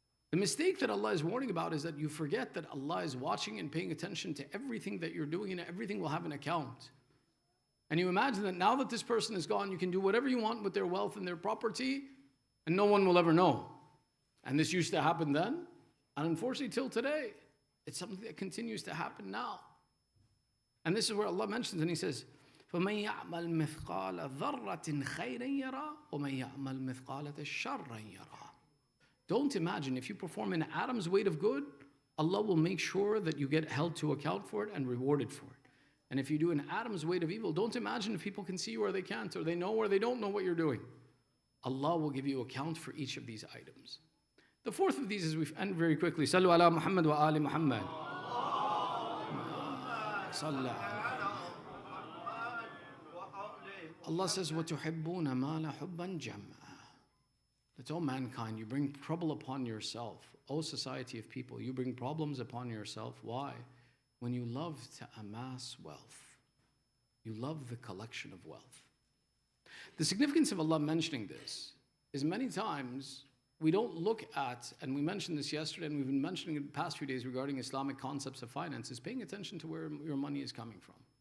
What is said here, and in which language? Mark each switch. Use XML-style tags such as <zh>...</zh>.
<en>The mistake that Allah is warning about is that you forget that Allah is watching and paying attention to everything that you're doing and everything will have an account. And you imagine that now that this person is gone, you can do whatever you want with their wealth and their property and no one will ever know. And this used to happen then, and unfortunately till today, it's something that continues to happen now.</en> <ar>And this is where Allah mentions and He says, فَمَنْ يَعْمَلْ مِثْقَالَ ذَرَّةٍ خَيْرًا يَرَى وَمَنْ يَعْمَلْ مِثْقَالَ شَرًّا يَرَى.</ar> <en>Don't imagine if you perform an atom's weight of good, Allah will make sure that you get held to account for it and rewarded for it. And if you do an atom's weight of evil, don't imagine if people can see you or they can't, or they know or they don't know what you're doing. Allah will give you account for each of these items. The fourth of these is, we end very quickly.</en> <ar>Sallu ala Muhammad wa ali Muhammad. Allah says, وَتُحِبُّونَ مَالَ حُبًّا جَمًّا.</ar> <en>That, oh mankind, you bring trouble upon yourself. Oh society of people, you bring problems upon yourself. Why? When you love to amass wealth. You love the collection of wealth. The significance of Allah mentioning this is many times we don't look at, and we mentioned this yesterday and we've been mentioning it the past few days regarding Islamic concepts of finance, is paying attention to where your money is coming from.</en>